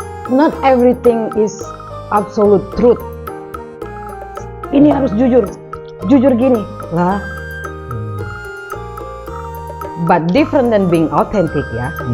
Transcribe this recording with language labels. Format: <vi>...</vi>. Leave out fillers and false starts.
<en>Not everything is absolute truth.</en> <id>Ini harus jujur gini lah.</id> <en>But different than being authentic ya.</en>